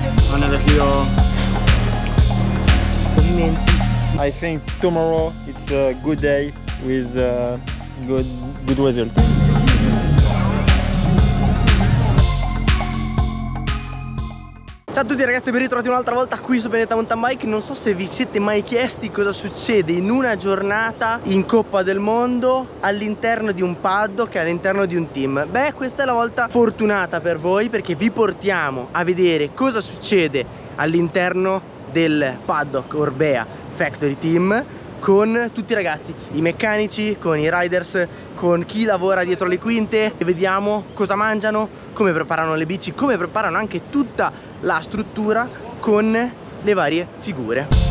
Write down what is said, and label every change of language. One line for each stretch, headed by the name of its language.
Italian: Non è vecchio movimenti.
English: I think tomorrow it's a good day with good result.
Italian: Ciao a tutti ragazzi, ben ritrovati un'altra volta qui su Benetta Mountain Bike. Non so se vi siete mai chiesti cosa succede in una giornata in Coppa del Mondo all'interno di un paddock e all'interno di un team. Beh, questa è la volta fortunata per voi, perché vi portiamo a vedere cosa succede all'interno del paddock Orbea Factory Team con tutti i ragazzi, i meccanici, con i riders, con chi lavora dietro le quinte, e vediamo cosa mangiano, come preparano le bici, come preparano anche tutta la struttura con le varie figure.